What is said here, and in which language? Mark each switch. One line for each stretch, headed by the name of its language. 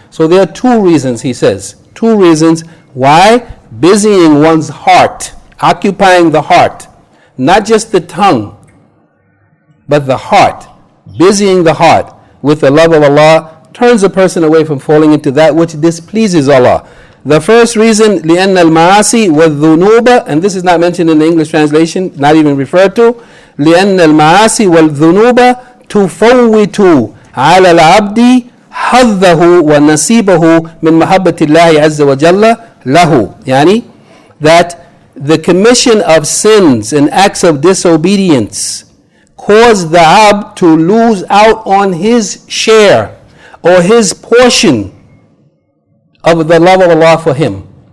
English: So there are 2 reasons, he says. 2 reasons why busying one's heart, occupying the heart, not just the tongue, but the heart, busying the heart with the love of Allah, turns a person away from falling into that which displeases Allah. The first reason,
Arabic: لِأَنَّ الْمَعَاصِي وَالذُّنُوبَ,
English: and this is not mentioned in the English translation, not even referred to,
Arabic: لِأَنَّ الْمَعَاصِي وَالذُّنُوبَ تُفَوِّتُ عَلَى الْعَبْدِ حَظَّهُ وَنَصِيبَهُ مِنْ مَحَبَّةِ اللَّهِ عَزَّ وَجَلَّ لَهُ.
English: Yani, that the commission of sins and acts of disobedience cause the abd to lose out on his share or his portion of the love of Allah for him.